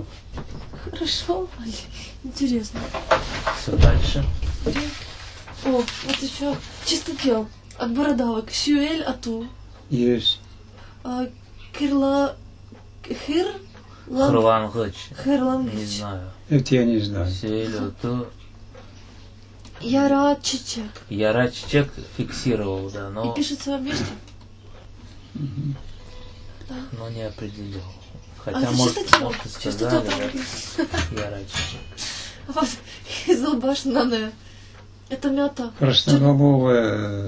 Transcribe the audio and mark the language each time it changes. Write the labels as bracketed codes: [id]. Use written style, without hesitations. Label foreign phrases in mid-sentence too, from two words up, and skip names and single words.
[ru] Хорошо. Интересно. Все дальше. О, вот еще чистотел от бородавок. [crh] Сюэль ату. [ru] Есть. Хырлангыч. Не Хырлангыч. знаю. Это я не знаю. Селюту. [crh] Яра чичек. [ru] Я чек фиксировал, да, И но пишется вместе. не определил. Хотя, это может, чистотел. и Чистотел сказали, там да. написано. Я чек. Вот [crh] Хизлбаш нане. [ru] Это мята. Красноголовая.